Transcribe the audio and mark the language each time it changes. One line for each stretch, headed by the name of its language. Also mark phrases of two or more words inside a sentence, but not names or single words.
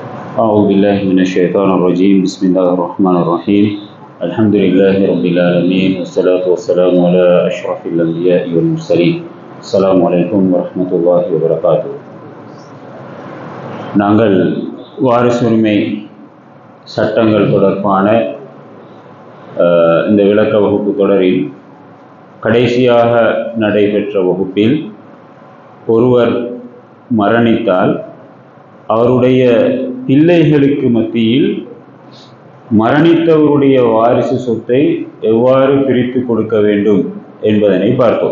Arabic: أعوذ بالله من الشيطان الرجيم. بسم الله الرحمن الرحيم. الحمد لله رب العالمين والصلاة والسلام على أشرف الأنبياء والمرسلين. السلام عليكم ورحمة الله وبركاته.
Tamil: நாங்கள் வாரிசுரிமை சட்டங்கள் தொடர்பான இந்த விளக்க வகுப்பு தொடரில் கடைசியாக நடைபெற்ற வகுப்பில் ஒருவர் மரணித்தால் அவருடைய பிள்ளைகளுக்கு மத்தியில் மரணித்தவருடைய வாரிசு சொத்தை எவ்வாறு பிரித்து கொடுக்க வேண்டும் என்பதனை பார்த்தோம்.